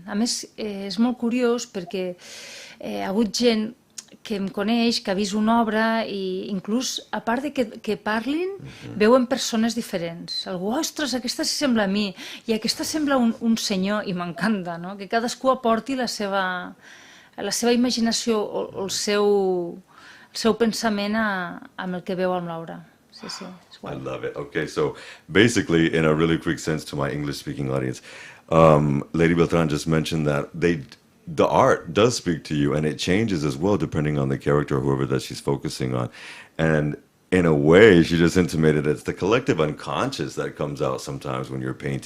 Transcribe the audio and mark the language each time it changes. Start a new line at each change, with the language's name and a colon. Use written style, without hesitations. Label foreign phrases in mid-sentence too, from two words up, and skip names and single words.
Catalan: A més, és molt curiós perquè hi ha hagut gent que em coneix, que ha vist una obra i inclús, a part de que parlin, veuen persones diferents. Algú, ostres, aquesta s'assembla a mi i aquesta sembla un senyor, i m'encanta, no? Que cadascú aporti la seva imaginació o el seu pensament amb el que veu amb l'obra. Sí, sí.
English: I love it. Okay, so basically, in a really quick sense to my English-speaking audience, Lady Beltrán just mentioned that the art does speak to you, and it changes as well depending on the character or whoever that she's focusing on. And in a way, she just intimated it's the collective unconscious that comes out sometimes when you're painting.